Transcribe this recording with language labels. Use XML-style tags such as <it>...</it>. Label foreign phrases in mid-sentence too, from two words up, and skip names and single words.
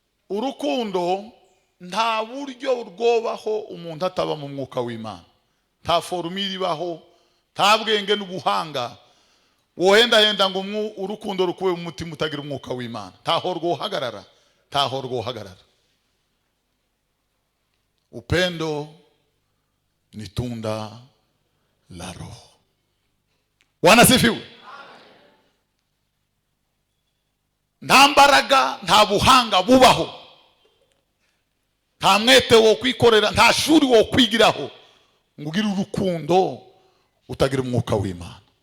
<rn>Urukundo nta buryo rwobaho umuntu ataba mu mwuka w'Imana. Nta formule ibaho, nta bwenge n'ubuhanga wohendahenda ngo umwu-, urukundo rukuwe mu mutima utagira umwuka w'Imana. Ntaho rwohagarara, ntaho rwohagarara.</rn> <sw>Upendo ni tunda la Roho. Bwana asifiwe.</sw> <rn>Nta mbaraga, nta buhanga bubaho, nta mwete wo kwikorera, nta shuri wo kwigiraho ngo ugire urukundo utagira umwuka w'Imana.</rn>